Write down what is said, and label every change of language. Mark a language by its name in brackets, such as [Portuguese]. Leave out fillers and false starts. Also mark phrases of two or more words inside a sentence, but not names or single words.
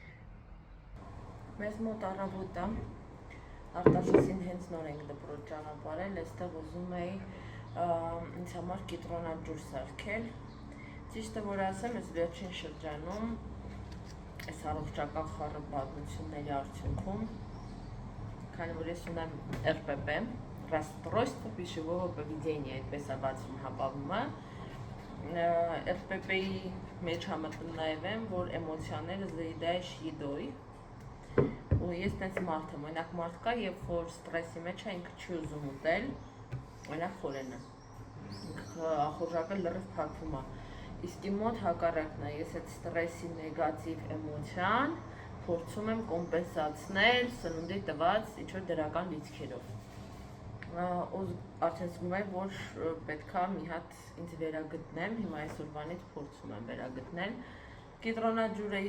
[Armenian] Մեզ մոտ առավոտ է, Արտաշեսին հենց նոր ենք դպրոց ճանապարհել, այստեղ ուզում էի ինձ համար կիտրոնաջուր սարքել, ճիշտը որ ասեմ, այս վերջին շրջանում այս առողջական խառը պատմությունների արդյունքում, քանի որ ես ունեմ ՌՊՊ, [Russian] расстройство пищевого поведения, [Armenian] այդպես է բացվում հապավումը, ՌՊՊ-ի մեջ համատնայև եմ, որ էմոցիաները զրիդայ շիդոյ, ու ես տենց մարդ եմ, օրինակ մարդ կա, երբ որ ստրեսի մեջ է, ինքը չի ուզում ուտել, օրինակ խորենը, ախորժակը լրիվ փակվում է, իսկ իմ մոտ հակառակն է, ես այդ ստրեսի նեգատիվ էմոցիան փորձում եմ կոմպենսացնել սնունդի տված ինչ-որ դրական լիցքերով։ Ու արդեն զգում եմ, որ պետքա մի հատ ինձ վերագտնեմ, հիմա այսօրվանից փորձում եմ վերագտնել։ Կիտրոնաջուրը